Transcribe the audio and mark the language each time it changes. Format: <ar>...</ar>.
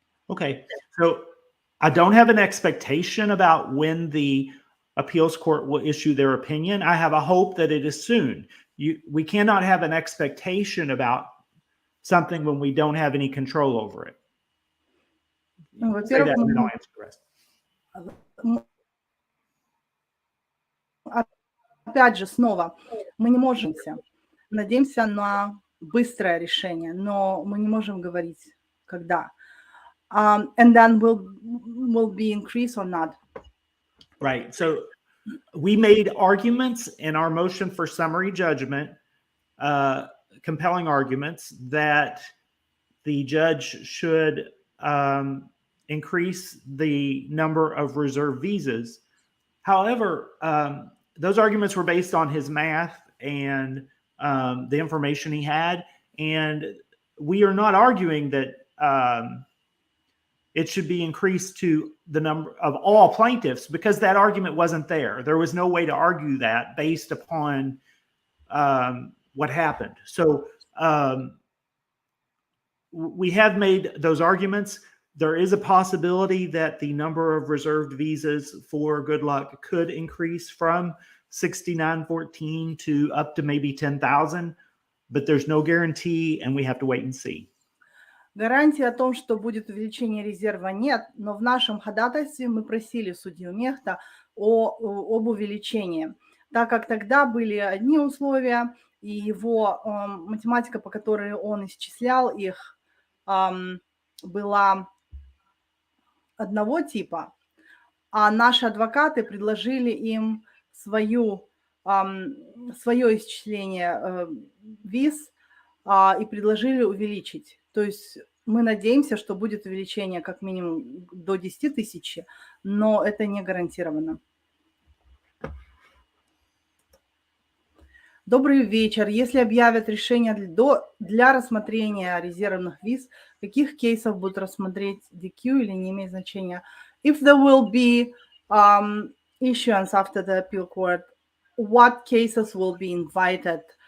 <en>Okay, so I don't have an expectation about when the appeals court will issue their opinion. I have a hope that it is soon. We cannot have an expectation about something when we don't have any control over it. Say that and then I'll answer the rest.</en> <ru>Опять же, снова, мы не можем, надеемся на быстрое решение, но мы не можем говорить, когда.</ru> <en>And then will be increase or not. Right. So we made arguments in our motion for summary judgment, compelling arguments that the judge should increase the number of reserved visas. However, those arguments were based on his math and the information he had. And we are not arguing that it should be increased to the number of all plaintiffs, because that argument wasn't there. There was no way to argue that based upon what happened. So we have made those arguments. There is a possibility that the number of reserved visas for good luck could increase from 6,914 to up to maybe 10,000, but there's no guarantee, and we have to wait and see.</en> <ru>Гарантии о том, что будет увеличение резерва, нет, но в нашем ходатайстве мы просили судью Мехта об увеличении, так как тогда были одни условия, и его математика, по которой он исчислял их, была одного типа, а наши адвокаты предложили им свое исчисление виз и предложили увеличить. То есть мы надеемся, что будет увеличение как минимум до 10 тысяч, но это не гарантировано. Добрый вечер. Если объявят решение для рассмотрения резервных виз, каких кейсов будут рассмотреть DQ или не имеет значения?</ru> <en>If there will be issuance after the appeal court, what cases will be invited?</en>